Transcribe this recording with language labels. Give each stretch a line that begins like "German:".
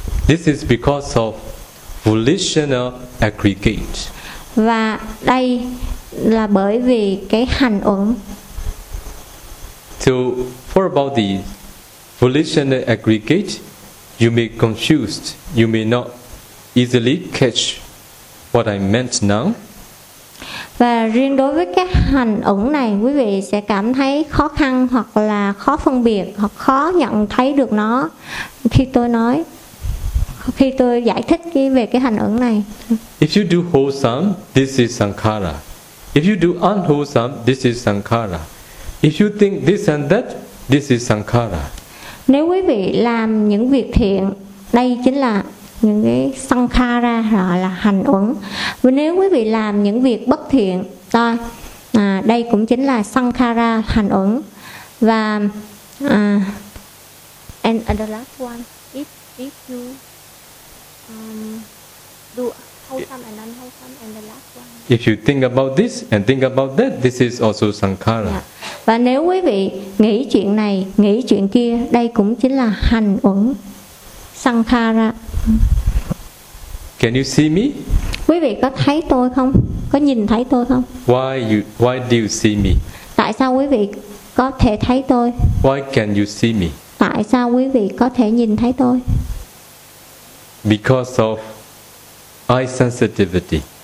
English: This is because of volitional aggregate.
Vietnamese: Và đây là bởi vì cái hành ứng.
English: So for about the volitional aggregate, you may confused, you may not easily catch what I meant now.
Vietnamese: Và riêng đối với cái hành ứng này, quý vị sẽ cảm thấy khó khăn hoặc là khó phân biệt hoặc khó nhận thấy được nó khi tôi nói, khi tôi giải thích về cái hành ứng này.
English: If you do wholesome, this is sankhara. If you do unwholesome, this is sankhara. If you think this and that, this is sankhara.
Vietnamese: Nếu quý vị làm những việc thiện, đây chính là những cái sankhara, gọi là hành ứng. Và nếu quý vị làm những việc bất thiện, đây cũng chính là sankhara, hành ứng.
English: Và and the last one, if you do wholesome and unwholesome, and the last one, if you think about this and think about that, this is also sankhara. Yeah.
Vietnamese: Và nếu quý vị nghĩ chuyện này, nghĩ chuyện kia, đây cũng chính là hành ứng, sankhara.
English: Can you see me?
Vietnamese: Quý vị có thấy tôi không? Có nhìn thấy tôi không?
English: Why do you see me?
Vietnamese: Tại sao quý vị có thể thấy tôi?
English: Why can you see me?
Vietnamese: Tại sao quý vị có thể nhìn thấy tôi?
English: Because of eye sensitivity.